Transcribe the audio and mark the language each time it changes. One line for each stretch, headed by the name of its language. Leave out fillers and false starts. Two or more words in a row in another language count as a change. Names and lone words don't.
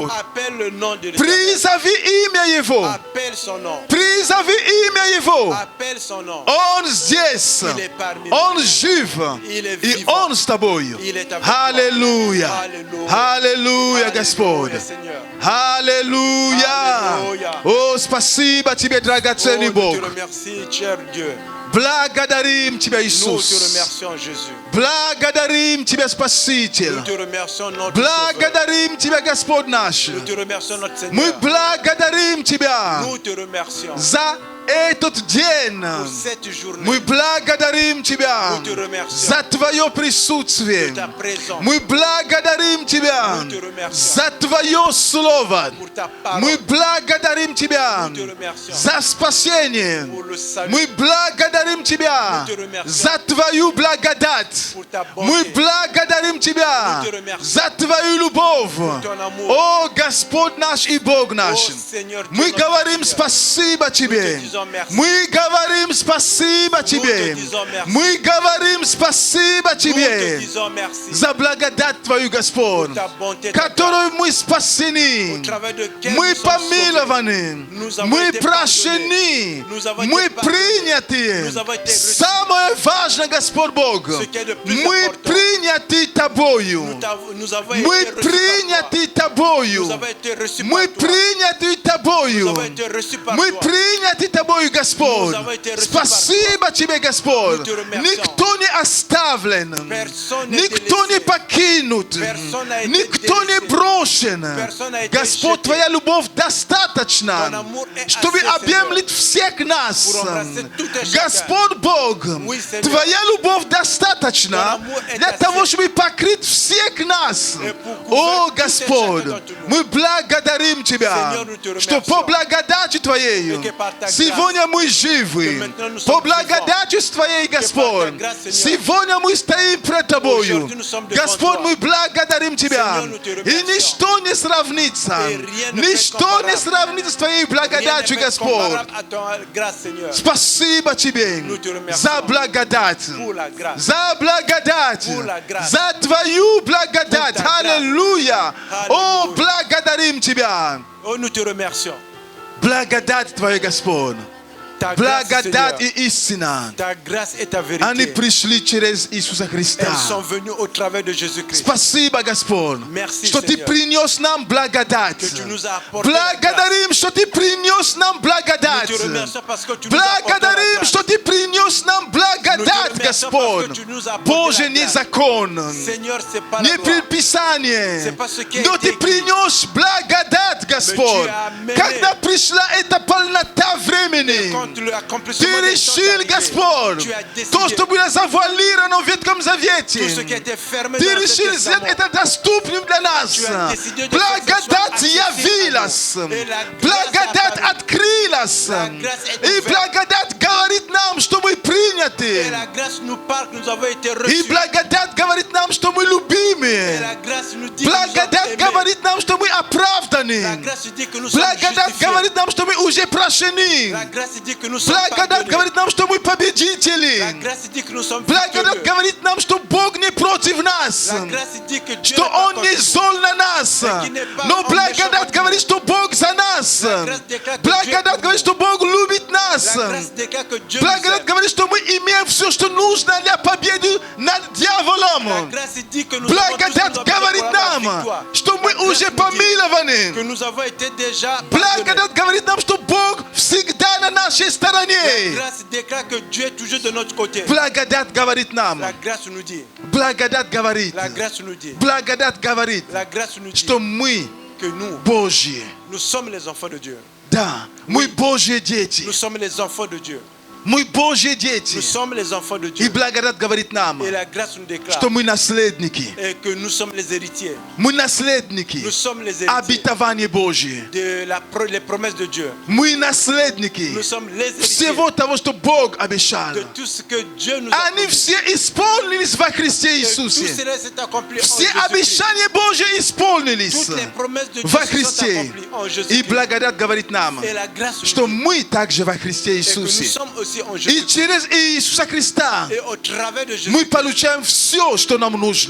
French: Appelle le nom de l'Éternel.
Russian: Призови имя Его.
French: Appelle son nom.
Russian: Призови имя Его.
French: Appelle son nom.
Russian: Он здесь.
French: Il est parmi nous.
Russian: Он жив.
French: Il est
Russian: И
French: vivant.
Russian: Он с тобою.
French: Il est avec toi.
Russian: Аллилуйя.
French: Alléluia.
Russian: Аллилуйя, Господь.
French: Alléluia, Seigneur.
Russian: Аллилуйя. Аллилуйя. О, спасибо Тебе, драгоценный
French: Oh,
Russian: Бог.
French: nous te remercions, cher Dieu.
Russian: Благодарим Тебя,
French: Nous te
Russian: Иисус.
French: remercions, Jésus.
Russian: Благодарим Тебя,
French: Nous
Russian: Спаситель.
French: te remercions, notre Sauveur.
Russian: Благодарим Тебя, Господь наш.
French: Nous te remercions, notre
Russian: Мы
French: Seigneur.
Russian: благодарим Тебя
French: Nous te remercions
Russian: за этот день.
French: pour cette journée,
Russian: Мы благодарим Тебя
French: Nous te remercions
Russian: за Твое присутствие.
French: de ta présence,
Russian: Мы благодарим Тебя
French: Nous te remercions
Russian: за Твое Слово.
French: pour ta parole.
Russian: Мы благодарим Тебя
French: Nous te remercions
Russian: за спасение.
French: pour le salut,
Russian: Мы благодарим Тебя
French: Nous te remercions
Russian: за Твою благодать.
French: pour ta
Russian: Мы
French: bonté,
Russian: благодарим Тебя
French: Nous te remercions
Russian: за Твою любовь.
French: ton amour.
Russian: О, Господь наш и Бог наш.
French: Oh Seigneur, Dieu
Russian: Мы
French: notre
Russian: говорим
French: Seigneur.
Russian: спасибо Тебе.
French: Nous te disons merci.
Russian: Мы говорим спасибо Тебе.
French: disons merci.
Russian: Мы говорим спасибо
French: Nous te
Russian: Тебе
French: disons merci
Russian: за благодать Твою, Господь,
French: pour ta bonté, ta grâce,
Russian: которой мы
French: au
Russian: спасены.
French: travers de quelle
Russian: Мы
French: nous sommes sauvés.
Russian: помилованы,
French: Nous avons
Russian: мы
French: été
Russian: прощены,
French: Nous avons été
Russian: мы
French: pardonnés.
Russian: приняты.
French: Nous avons été reçus.
Russian: Самое важное, Господь Бог,
French: Ce qui est de plus
Russian: мы
French: important.
Russian: приняты Тобою.
French: Nous avons
Russian: Мы
French: été reçus par toi.
Russian: приняты Тобою.
French: Nous avons été reçus
Russian: Мы
French: par toi.
Russian: приняты
French: Nous
Russian: Тобою.
French: avons été reçus par
Russian: Мы
French: toi.
Russian: приняты Тобою, Господь.
French: Nous avons été reçus par
Russian: Спасибо Тебе, Господь.
French: Nous te remercions.
Russian: Никто не оставлен.
French: Personne n'est
Russian: Никто не
French: délaissé.
Russian: покинут.
French: Personne n'a été
Russian: Никто не
French: délaissé.
Russian: брошен.
French: Personne n'a été
Russian: Господь,
French: jeté.
Russian: Твоя любовь
French: Ton
Russian: достаточно,
French: amour est
Russian: чтобы
French: assez,
Russian: объемлить всех нас.
French: Pour embrasser tout et chacun.
Russian: Господь Бог,
French: Oui, Seigneur.
Russian: Твоя любовь достаточно
French: Ton amour est
Russian: для
French: assez.
Russian: того, чтобы покрыть всех нас.
French: Et pour
Russian: О,
French: couvrir tout et
Russian: Господь,
French: chacun d'entre nous.
Russian: мы благодарим Тебя,
French: Seigneur, nous te
Russian: что
French: remercions.
Russian: по благодати Твоей
French: Et que par ta grâce,
Russian: сегодня мы живы.
French: que maintenant nous
Russian: По
French: sommes
Russian: благодати с Твоей, Господь,
French: grâce, Seigneur,
Russian: сегодня мы стоим пред Тобою.
French: aujourd'hui nous sommes devant
Russian: Господь,
French: toi.
Russian: мы благодарим Тебя.
French: Seigneur, nous te
Russian: И
French: remercions.
Russian: ничто не сравнится.
French: Et rien ne
Russian: Ничто
French: fait
Russian: не
French: comparable.
Russian: сравнится с Твоей
French: Rien n'est
Russian: благодатью,
French: fait
Russian: Господь.
French: comparable à ton grâce, Seigneur.
Russian: Спасибо Тебе
French: Nous te remercions.
Russian: за благодать.
French: Pour la grâce.
Russian: За благодать.
French: Pour la grâce.
Russian: За Твою благодать.
French: Pour ta grâce.
Russian: Аллилуйя. О, Аллилуйя. благодарим Тебя.
French: Oh, nous te remercions.
Russian: Благодать Твоя, Господь.
French: Ta grâce,
Russian: Благодать
French: Seigneur.
Russian: и истина.
French: Ta grâce et ta
Russian: Они
French: vérité.
Russian: пришли через Иисуса Христа.
French: Elles sont venues au travers de Jésus-Christ.
Russian: Спасибо, Господь,
French: Merci,
Russian: что Ты
French: Seigneur.
Russian: принес нам благодать.
French: Que tu nous as apporté la grâce.
Russian: Благодарим, что Ты принес нам
French: Nous
Russian: благодать.
French: te remercions parce que tu nous as apporté la
Russian: Благодарим,
French: grâce.
Russian: что Ты принес нам
French: Nous te
Russian: благодать,
French: remercions
Russian: Господь.
French: parce que tu nous as apporté
Russian: Боже,
French: la
Russian: не
French: grâce.
Russian: закон,
French: Seigneur, c'est pas la
Russian: не
French: loi.
Russian: предписание,
French: C'est pas ce qui a
Russian: но
French: été
Russian: Ты принес благодать,
French: Mais tu
Russian: Господь.
French: amené.
Russian: Когда пришла эта полнота
French: Et
Russian: времени,
French: quand
Russian: Ты
French: l'accomplissement des temps est
Russian: решил,
French: arrivé,
Russian: Господь,
French: tu as
Russian: то, что
French: décidé
Russian: было завуалировано в Ветхом
French: tout ce qui
Russian: Завете.
French: était fermé
Russian: Ты
French: dans
Russian: решил
French: l'Ancien
Russian: сделать
French: Testament.
Russian: это доступным для нас.
French: Tu as décidé de
Russian: Благодать
French: faire que ce soit
Russian: явилась.
French: accessible à nous. Et la grâce
Russian: Благодать
French: apparut.
Russian: открылась.
French: La grâce est
Russian: И
French: ouverte.
Russian: благодать говорит нам, что мы
French: Et
Russian: приняты.
French: la grâce nous parle que nous avons été
Russian: И
French: reçus.
Russian: благодать говорит нам, что мы
French: Et
Russian: любимы.
French: la grâce nous dit que nous
Russian: Благодать
French: sommes aimés.
Russian: говорит нам, что мы
French: La
Russian: оправданы.
French: grâce dit que nous sommes
Russian: Благодать
French: justifiés.
Russian: говорит нам, что мы уже прощены.
French: La grâce dit que nous sommes
Russian: Благодать
French: pardonnés.
Russian: говорит нам, что мы
French: La
Russian: победители.
French: grâce dit que nous sommes
Russian: Благодать
French: victorieux.
Russian: говорит нам, что Бог не против нас.
French: La grâce dit que Dieu
Russian: Что
French: n'est pas
Russian: Он не
French: contre
Russian: зол на нас. Но благодать говорит, что Бог за нас. Благодать говорит, что Бог любит
French: nous.
Russian: нас.
French: La grâce déclare que Dieu nous
Russian: Благодать
French: aime.
Russian: говорит, что мы имеем все, что нужно для победы над
French: La
Russian: дьяволом.
French: grâce dit que nous avons tout ce que nous
Russian: Благодать
French: avons
Russian: говорит
French: pour avoir
Russian: нам,
French: victoire.
Russian: что мы
French: La grâce
Russian: уже
French: nous dit
Russian: помилованы.
French: que nous avons été déjà pardonnés.
Russian: Благодать говорит нам, что Бог всегда на нашей
French: La
Russian: стороне.
French: grâce déclare que Dieu est toujours de notre côté.
Russian: Благодать говорит нам.
French: La grâce nous dit.
Russian: Благодать говорит.
French: La grâce nous dit.
Russian: Благодать говорит,
French: La grâce nous dit
Russian: что мы
French: que nous,
Russian: Божьи.
French: nous sommes les enfants de Dieu.
Russian: Да, мы Божьи дети.
French: Nous sommes les enfants de Dieu.
Russian: Мы Божьи
French: Nous
Russian: дети.
French: sommes les enfants de
Russian: И
French: Dieu.
Russian: благодать говорит нам,
French: Et la grâce nous déclare
Russian: что мы наследники.
French: et que nous sommes les héritiers.
Russian: Мы наследники
French: Nous sommes les héritiers
Russian: обетования Божьи.
French: de les promesses de Dieu.
Russian: Мы наследники
French: Nous sommes les héritiers
Russian: всего того, что Бог обещал.
French: de tout ce que Dieu nous a
Russian: Они
French: promis.
Russian: все исполнились во Христе
French: Et tout
Russian: Иисусе.
French: cela s'est accompli en
Russian: Все
French: Jésus-Christ.
Russian: обещания Божьи исполнились
French: Toutes les promesses de Dieu
Russian: во
French: se sont
Russian: Христе.
French: accomplies en
Russian: И
French: Jésus-Christ.
Russian: благодать говорит нам,
French: Et la grâce nous
Russian: что
French: dit
Russian: мы также во Христе
French: et que nous
Russian: Иисусе.
French: sommes aussi en
Russian: И
French: Jésus-Christ.
Russian: через Иисуса Христа
French: Et au travers de Jésus,
Russian: мы получаем все, что нам нужно.